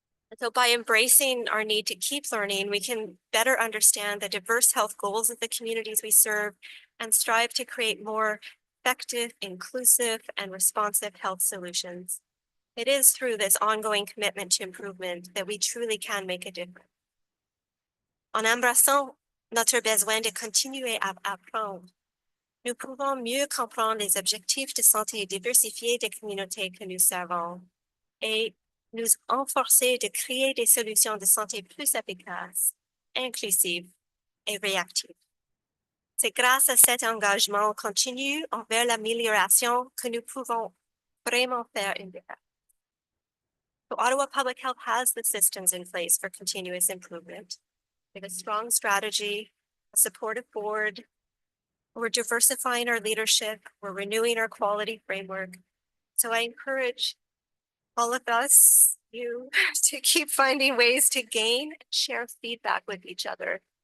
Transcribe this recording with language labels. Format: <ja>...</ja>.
<en>And so by embracing our need to keep learning, we can better understand the diverse health goals of the communities we serve and strive to create more effective, inclusive, and responsive health solutions. It is through this ongoing commitment to improvement that we truly can make a difference.</en> <fr>En embrassant notre besoin de continuer à apprendre, nous pouvons mieux comprendre les objectifs de santé diversifiés des communautés que nous servons et nous efforcer de créer des solutions de santé plus efficaces, inclusives et réactives. C'est grâce à cet engagement continu envers l'amélioration que nous pouvons vraiment faire une différence.</fr> <en>So Ottawa Public Health has the systems in place for continuous improvement. We have a strong strategy, a supportive board. We're diversifying our leadership. We're renewing our quality framework. So I encourage all of us, you, to keep finding ways to gain and share feedback with each other.</en>